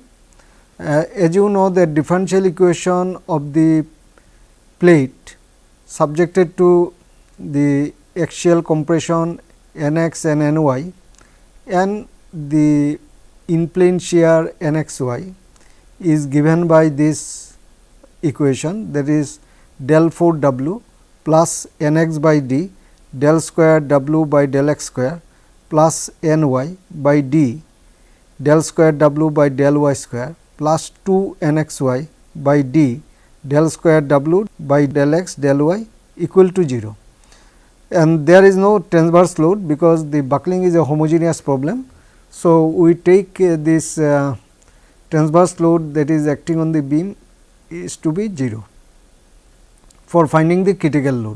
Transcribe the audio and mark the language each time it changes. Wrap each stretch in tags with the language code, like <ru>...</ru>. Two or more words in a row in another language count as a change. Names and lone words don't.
<en>As you know that differential equation of the plate subjected to the axial compression n x and n y and the in plane shear n x y is given by this equation, that is del 4 w plus n x by d del square w by del x square plus n y by d del square w by del y square plus 2 n x y by d del square w by del x del y equal to 0. And there is no transverse load because the buckling is a homogeneous problem. So, we take this transverse load that is acting on the beam is to be 0 for finding the critical load.</en>